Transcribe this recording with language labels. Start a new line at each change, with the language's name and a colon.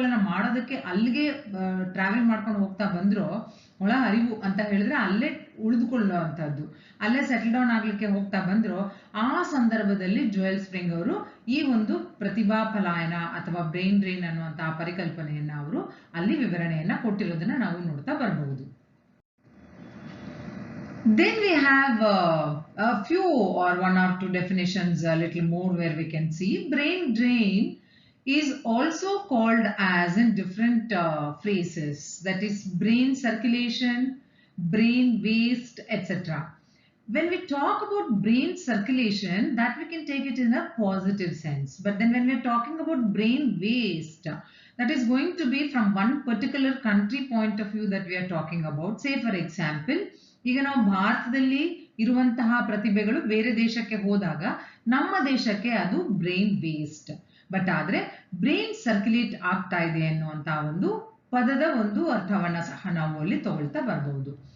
Kannada: ಮಾಡೋದಕ್ಕೆ ಅಲ್ಲಿಗೆ ಟ್ರಾವೆಲ್ ಮಾಡ್ಕೊಂಡು ಹೋಗ್ತಾ ಬಂದ್ರು, ಒಳ ಅರಿವು ಅಂತ ಹೇಳಿದ್ರೆ ಅಲ್ಲೇ ಉಳಿದುಕೊಳ್ಳುವಂತಹದ್ದು, ಅಲ್ಲೇ ಸೆಟಲ್ ಡೌನ್ ಆಗ್ಲಿಕ್ಕೆ ಹೋಗ್ತಾ ಬಂದ್ರು, ಆ ಸಂದರ್ಭದಲ್ಲಿ ಜೋಯಲ್ ಸ್ಪ್ರಿಂಗ್ ಅವರು ಈ ಒಂದು ಪ್ರತಿಭಾ ಪಲಾಯನ ಅಥವಾ ಬ್ರೈನ್ ಡ್ರೈನ್ ಅನ್ನುವಂತಹ ಪರಿಕಲ್ಪನೆಯನ್ನ ಅವರು ಅಲ್ಲಿ ವಿವರಣೆಯನ್ನ ಕೊಟ್ಟಿರೋದನ್ನ ನಾವು ನೋಡ್ತಾ ಬರಬಹುದು.
English: Then we have a few or one or two definitions a little more where we can see brain drain is also called as in different phrases, that is brain circulation, brain waste, etc. when we talk about brain circulation, that we can take it in a positive sense. But then when we're talking about brain waste, that is going to be from one particular country point of view that we are talking about. Say for example,
Kannada: ಈಗ ನಾವು ಭಾರತದಲ್ಲಿ ಇರುವಂತಹ ಪ್ರತಿಭೆಗಳು ಬೇರೆ ದೇಶಕ್ಕೆ ಹೋದಾಗ ನಮ್ಮ ದೇಶಕ್ಕೆ ಅದು ಬ್ರೈನ್ ವೇಸ್ಟ್. ಬಟ್ ಆದ್ರೆ ಬ್ರೈನ್ ಸರ್ಕ್ಯುಲೇಟ್ ಆಗ್ತಾ ಇದೆ ಅನ್ನುವಂತಹ ಒಂದು ಪದದ ಒಂದು ಅರ್ಥವನ್ನ ಸಹ ನಾವು ಅಲ್ಲಿ ತಗೊಳ್ತಾ ಬರಬಹುದು.